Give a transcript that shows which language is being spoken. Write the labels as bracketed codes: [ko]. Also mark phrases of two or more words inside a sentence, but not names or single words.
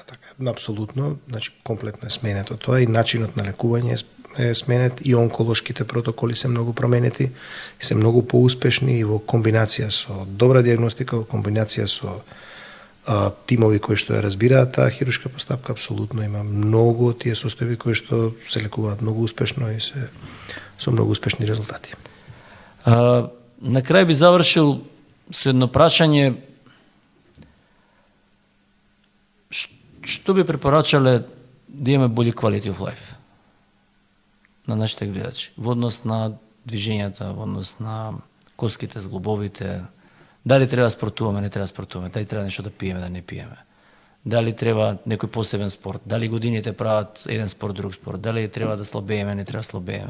[mk] Апсолутно, значи комплетно е сменето тоа и начинот на лекување е сменет и онколошките протоколи се многу променети и се многу поуспешни и во комбинација со добра диагностика, во комбинација со тимови кои што ја разбираат таа хируршка постапка, апсолутно има многу тие состојби кои што се лекуваат многу успешно и се со многу успешни резултати. На крај би завршил со едно прашање. Што би препорачале да имаме бољи [en] quality of life [mk] на нашите гледачи во однос на движењата, во однос на коските, зглобовите? Дали треба да спортуваме, не треба да спортуваме, дали треба нешто да пиеме, да не пиеме, дали треба некој посебен спорт, дали годините прават еден спорт, друг спорт, дали треба да слабееме, не треба да слабееме.